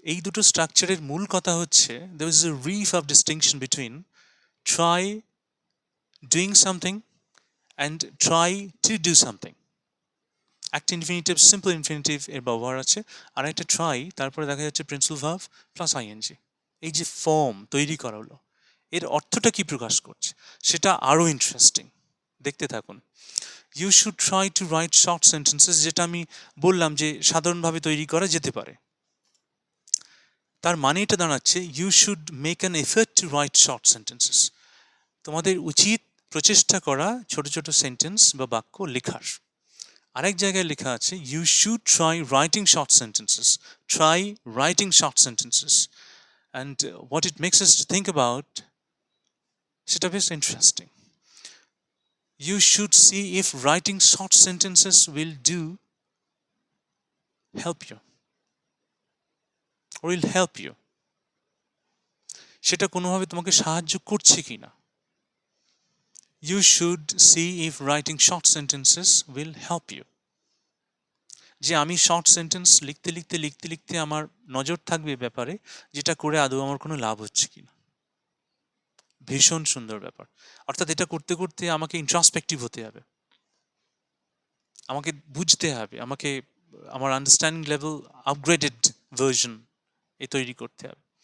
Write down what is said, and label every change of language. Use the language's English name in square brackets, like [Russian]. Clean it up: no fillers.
[Bangla] এই দুটো স্ট্রাকচারের মূল কথা হচ্ছে [English] there is a reef of distinction between try doing something and try to do something. [Bangla] একটা ইনফিনিটিভ, সিম্পল ইনফিনিটিভ এর ব্যবহার আছে, আর একটা ট্রাই তারপরে দেখা যাচ্ছে প্রিন্সিপাল ভার্ব প্লাস আইএনজি। এই যে ফর্ম তৈরি করা হলো, এর অর্থটা কি প্রকাশ করছে সেটা আরও ইন্টারেস্টিং, দেখতে থাকুন। [English] you should try to write short sentences, [Bangla] যেটা আমি বললাম যে সাধারণভাবে তৈরি করা যেতে পারে, তার মানে এটা দাঁড়াচ্ছে [English] You should make an effort to write short sentences. [Bangla] তোমাদের উচিত প্রচেষ্টা করা ছোট ছোট সেন্টেন্স বা বাক্য লেখার। আরেক জায়গায় লেখা আছে [English] you should try writing short sentences, try writing short sentences, and what it makes us to think about, [Bangla] সেটা বেশ interesting. [English] You should see if writing short sentences will help you or will help you, [Bangla] সেটা কোনোভাবে তোমাকে সাহায্য করছে কিনা। [English] You should see if writing short sentences will help you, [Bangla] যে আমি শর্ট সেন্টেন্স লিখতে লিখতে আমার নজর থাকবে ব্যাপারে যেটা করে আদৌ আমার কোনো লাভ হচ্ছে কিনা। ভীষণ সুন্দর ব্যাপার। অর্থাৎ এটা করতে করতে আমাকে ইন্ট্রোস্পেক্টিভ হতে হবে, আমাকে বুঝতে হবে, আমাকে আমার আন্ডারস্ট্যান্ডিং লেভেল আপগ্রেডেড ভার্সন এ তৈরি করতে হবে।